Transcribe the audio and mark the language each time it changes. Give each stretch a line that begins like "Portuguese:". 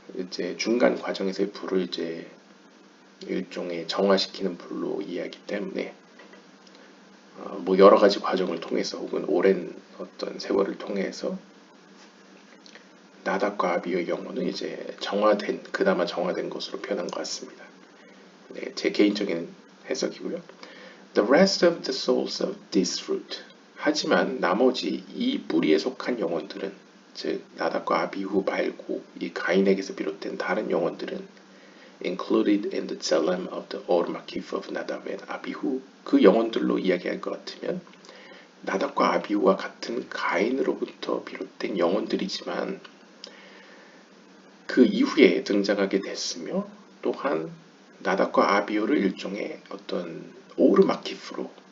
Korean: 이제 중간 과정에서의 불을 이제 일종의 정화시키는 불로 이해하기 때문에 뭐 여러 가지 과정을 통해서 혹은 오랜 어떤 세월을 통해서 나답과 아비의 영혼은 이제 그나마 정화된 것으로 표현한 것 같습니다. 네, 제 개인적인 해석이고요.
English: The rest of the souls of this fruit.
Korean: 하지만 나머지 이 뿌리에 속한 영혼들은, 즉 나답과 아비후 말고 이 가인에게서 비롯된 다른 영혼들은
English: included in the Tselem of the Or Makif of Nadab and Abihu.
Korean: 그 영혼들로 이야기할 것 같으면 나답과 아비후와 같은 가인으로부터 비롯된 영혼들이지만 그 이후에 등장하게 됐으며 또한 나답과 아비후를 일종의 어떤 오르마키프로